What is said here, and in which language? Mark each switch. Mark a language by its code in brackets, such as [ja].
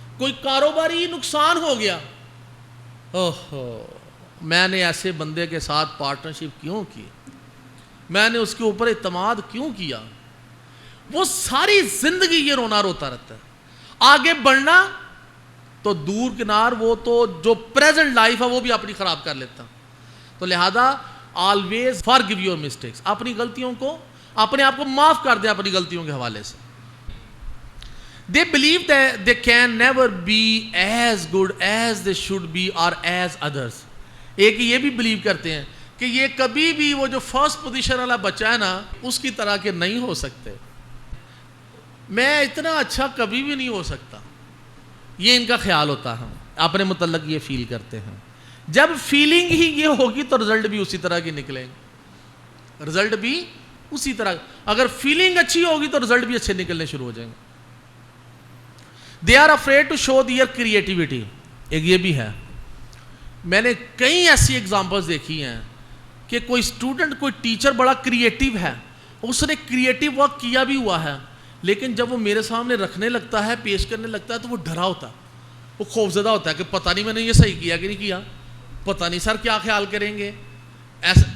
[ur] کوئی کاروباری نقصان ہو گیا, اوہو میں نے ایسے بندے کے ساتھ پارٹنرشپ کیوں کی, میں نے اس کے اوپر اعتماد کیوں کیا, وہ ساری زندگی یہ رونا روتا رہتا ہے. آگے بڑھنا تو دور کنار, وہ تو جو پریزنٹ لائف ہے وہ بھی اپنی خراب کر لیتا. تو لہذا [en] always forgive your mistakes, [ur] اپنی غلطیوں کو, اپنے آپ کو معاف کر دیں اپنی غلطیوں کے حوالے سے. [en] They believe that they can never be as good as they should be or as others. [ur] ایک یہ بھی بلیو کرتے ہیں کہ یہ کبھی بھی وہ جو فرسٹ پوزیشن والا بچہ ہے نا اس کی طرح کے نہیں ہو سکتے, میں اتنا اچھا کبھی بھی نہیں ہو سکتا, یہ ان کا خیال ہوتا ہے. اپنے متعلق یہ فیل کرتے ہیں. جب فیلنگ ہی یہ ہوگی تو رزلٹ بھی اسی طرح کی نکلیں گے. رزلٹ بھی اسی طرح, اگر فیلنگ اچھی ہوگی تو رزلٹ بھی اچھے نکلنے شروع ہو جائیں گے. [en] They are afraid to show their creativity. [ur] ایک یہ بھی ہے, میں نے کئی ایسی ایگزامپلز دیکھی ہیں کہ کوئی اسٹوڈنٹ, کوئی ٹیچر بڑا کریٹیو ہے, اس نے کریٹیو ورک کیا بھی ہوا ہے, لیکن جب وہ میرے سامنے رکھنے لگتا ہے, پیش کرنے لگتا ہے, تو وہ ڈرا ہوتا ہے, وہ خوفزدہ ہوتا ہے کہ پتہ نہیں میں نے یہ صحیح کیا کہ نہیں کیا, پتہ نہیں سر کیا خیال کریں گے ایسا.